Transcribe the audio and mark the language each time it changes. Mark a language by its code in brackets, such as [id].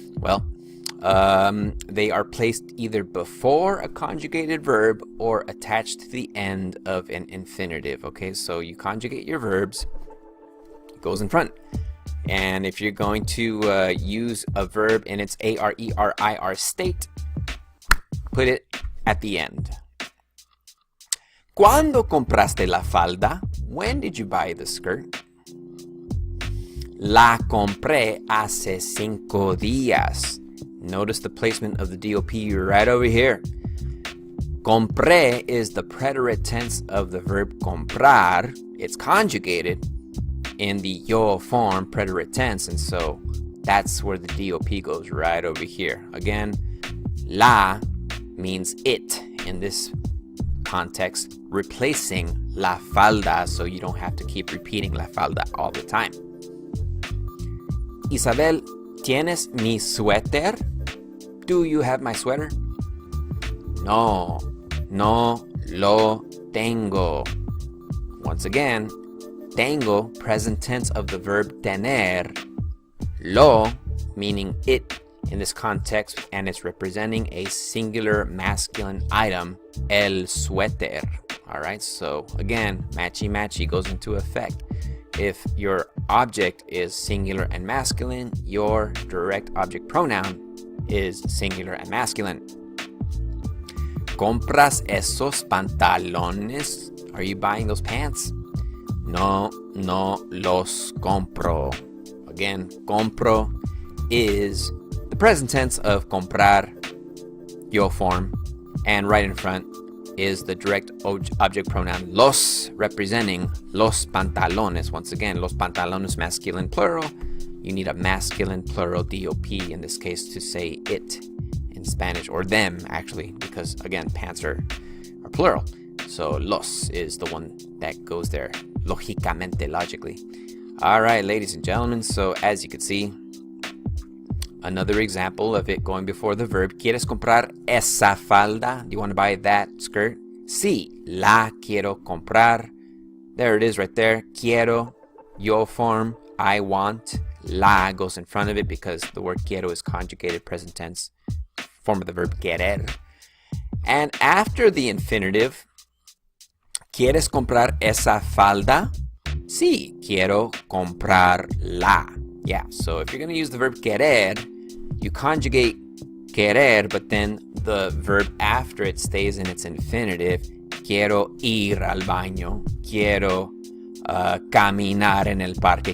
[en] Well, they are placed either before a conjugated verb or attached to the end of an infinitive. Okay, so you conjugate your verbs, it goes in front. And if you're going to use a verb in its A-R-E-R-I-R state, put it at the end. [es] ¿Cuándo compraste la falda? [en] When did you buy the skirt? [es] La compré hace 5 días. [en] Notice the placement of the DOP right over here. Compré is the preterite tense of the verb comprar. It's conjugated in the yo form preterite tense, and so that's where the DOP goes right over here. Again, la means it in this context, replacing la falda, so you don't have to keep repeating la falda all the time. [es] Isabel, ¿tienes mi suéter? [en] Do you have my sweater? [es] No lo tengo. [en] Once again, tengo, present tense of the verb tener. Lo, meaning it in this context, and it's representing a singular masculine item, el suéter. All right, so again, matchy goes into effect. If your object is singular and masculine, your direct object pronoun is singular and masculine. [es] ¿Compras esos pantalones? [en] Are you buying those pants? [es] No los compro. [en] Again, compro is the present tense of comprar, yo form, and right in front is the direct object pronoun los, representing los pantalones. Once again, los pantalones, masculine plural. You need a masculine plural DOP in this case to say it in Spanish, or them actually, because again, pants are plural. So los is the one that goes there logically. All right, ladies and gentlemen, so as you can see, another example of it going before the verb. [es] ¿Quieres comprar esa falda? [en] Do you want to buy that skirt? [es] Sí, la quiero comprar. [en] There it is right there. Quiero, yo form, I want. La goes in front of it because the word quiero is conjugated present tense form of the verb querer. And after the infinitive, [es] ¿quieres comprar esa falda? Sí, quiero comprarla. [en] Yeah, so if you're going to use the verb querer, you conjugate querer, but then the verb after it stays in its infinitive. [es] Quiero ir al baño. Quiero caminar en el parque.